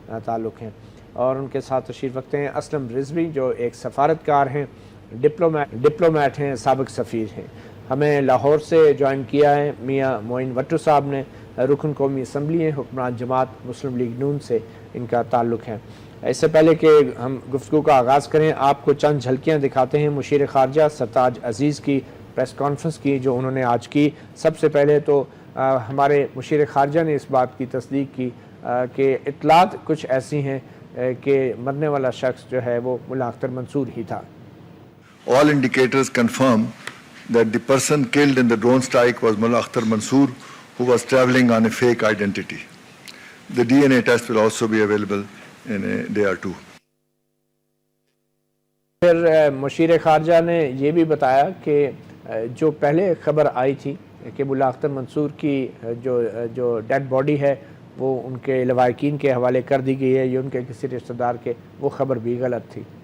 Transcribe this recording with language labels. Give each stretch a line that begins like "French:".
Urdu: تعلق ہے، اور ان کے ساتھ تشریف رکھتے ہیں اسلم رضوی جو ایک سفارتکار ہیں، ڈپلومیٹ ہیں، سابق سفیر ہیں۔ ہمیں لاہور سے جوائن کیا ہے میاں معین وٹو صاحب نے، رکن قومی اسمبلی ہیں، حکمران جماعت مسلم لیگ نون سے ان کا تعلق ہے۔ اس سے پہلے کہ ہم گفتگو کا آغاز کریں، آپ کو چند جھلکیاں دکھاتے ہیں مشیر خارجہ سرتاج عزیز کی پریس کانفرنس کی جو انہوں نے آج کی۔ سب سے پہلے تو ہمارے مشیر خارجہ نے اس بات کی تصدیق کی کہ اطلاعات کچھ ایسی ہیں کہ مرنے والا شخص جو ہے وہ ملا اختر منصور ہی تھا۔
English: All indicators confirm that the person killed in the drone strike was Mullah Akhtar Mansoor, who was traveling on a fake identity. The DNA test will also be available in a day or two.
Urdu: پھر مشیر خارجہ نے یہ بھی بتایا کہ جو پہلے خبر آئی تھی کہ ملا اختر منصور کی جو ڈیڈ باڈی ہے وہ ان کے لواحقین کے حوالے کر دی گئی ہے یا ان کے کسی رشتہ دار کے، وہ خبر بھی غلط تھی۔